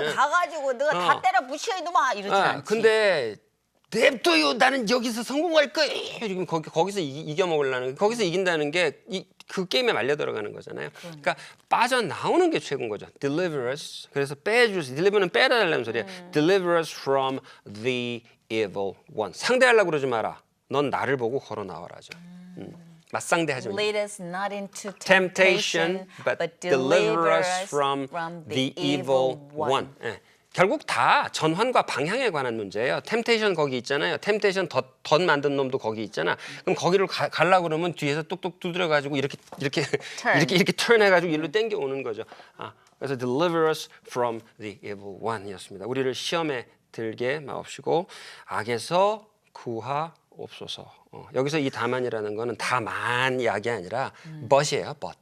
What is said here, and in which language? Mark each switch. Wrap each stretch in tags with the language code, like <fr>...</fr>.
<ko>그거 가가지고 너가 다 때려 부셔 이놈아 이러진 않지. 근데 냅둬요. 나는 여기서 성공할 거예요. 지금 거기서 이겨 먹으려는 거기서 이긴다는 게 그 게임에 말려 들어가는 거잖아요. 그러니까 빠져나오는 게 최고인 거죠.</ko> <en>Deliver us.</en> <ko>그래서 빼주세요. Deliver는 빼달라는 소리야.</ko> <en>Deliver us from the evil one.</en> <ko>상대하려고 그러지 마라. 넌 나를 보고 걸어 나와라죠. 맞상대하지 마.</ko> <en>Lead us not into Temptation, but deliver us from the evil one.</en> <ko>예. 결국 다 전환과 방향에 관한 문제예요. 템테이션 거기 있잖아요. 템테이션 덧 만든 놈도 거기 있잖아. 그럼 거기를 가려고 그러면 뒤에서 뚝뚝 두드려 가지고 이렇게 turn 해가지고 일로 땡겨 오는 거죠. 그래서</ko> <en>deliver us from the evil one</en> <ko>이었습니다. 우리를 시험에 들게 마옵시고 악에서 구하옵소서. 여기서 이 다만이라는 거는 다만 이야기 아니라 but이에요.</ko>